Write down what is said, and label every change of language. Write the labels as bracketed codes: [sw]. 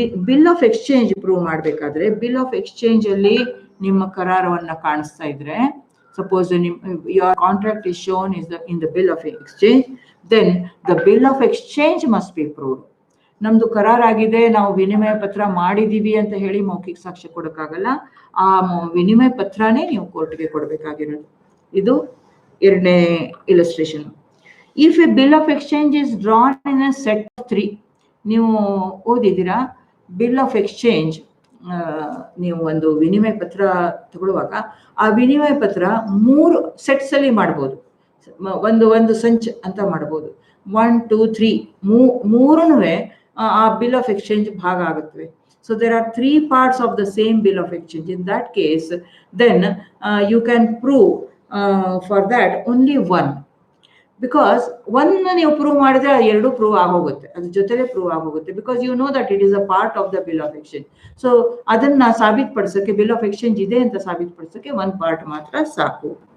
[kn] Bill of exchange prove ಮಾಡ್ಬೇಕಾದ್ರೆ, bill of exchange ಅಲ್ಲಿ ನಿಮ್ಮ ಕರಾರವನ್ನ ಕಾಣಿಸ್ತಾ ಇದ್ರೆ, [en] suppose your contract is shown in the bill of exchange, then the bill of exchange must be proved. [kn] ನಮ್ದು ಕರಾರಾಗಿದೆ, ನಾವು ವಿನಿಮಯ ಪತ್ರ ಮಾಡಿದೀವಿ ಅಂತ ಹೇಳಿ ಮೌಖಿಕ ಸಾಕ್ಷ್ಯ ಕೊಡಕ್ಕಾಗಲ್ಲ. ಆ ವಿನಿಮಯ ಪತ್ರನೇ ನೀವು ಕೋರ್ಟ್ಗೆ ಕೊಡಬೇಕಾಗಿರೋದು. ಇದು ಎರಡನೇ illustration. [en] if a bill of exchange is drawn in a set of 3, [kn] ನೀವು ಓದಿದ್ದೀರಾ [en] Bill of exchange. [kn] ನೀವು ಒಂದು ವಿನಿಮಯ ಪತ್ರ ತಗೊಳ್ಳುವಾಗ ಆ ವಿನಿಮಯ ಪತ್ರ 3 ಸೆಟ್ಸ್ ಅಲ್ಲಿ ಮಾಡ್ಬೋದು. ಒಂದು ಸಂಚ್ ಅಂತ ಮಾಡ್ಬೋದು. 1, 2, 3 ಮೂರನೂ ಆ ಬಿಲ್ ಆಫ್ ಎಕ್ಸ್ಚೇಂಜ್ ಭಾಗ ಆಗುತ್ತವೆ. [en] So there are 3 parts of the same bill of exchange. In that case, then you can prove for that only one, because one [kn] ನೀವು ಪ್ರೂವ್ ಮಾಡಿದ್ರೆ ಎರಡು ಪ್ರೂವ್ ಆಗೋಗುತ್ತೆ, [en] ಅದ್ರ ಜೊತೆಲೆ ಪ್ರೂವ್ ಆಗೋಗುತ್ತೆ, because you know that it is a part of the bill of exchange. [kn] So ಅದನ್ನ ಸಾಬೀತುಪಡಿಸೋಕೆ, bill of exchange ಇದೆ ಅಂತ ಸಾಬೀತುಪಡಿಸೋಕೆ ಒಂದು ಪಾರ್ಟ್ ಮಾತ್ರ ಸಾಕು.